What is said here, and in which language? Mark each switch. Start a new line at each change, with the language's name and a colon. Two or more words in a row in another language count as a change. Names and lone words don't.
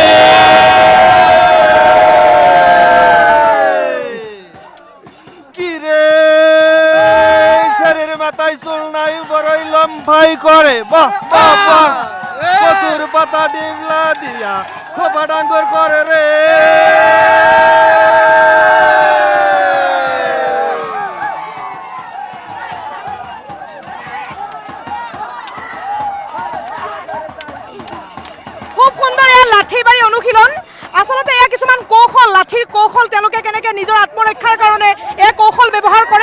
Bangla: কি রে শরীর মাথায় চুল নাই বড়ই লম্বাই করে বাহ বাহ বাহ কচুর পাতা ডিমলা দিয়া খোপা ডাঙ্গর করে রে
Assamese: খুব সুন্দৰ এয়া লাঠিবাৰী অনুশীলন আচলতে এয়া কিছুমান কৌশল লাঠিৰ কৌশল তেওঁলোকে কেনেকে নিজৰ আত্মৰক্ষাৰ কাৰণে এই কৌশল ব্যৱহাৰ কৰে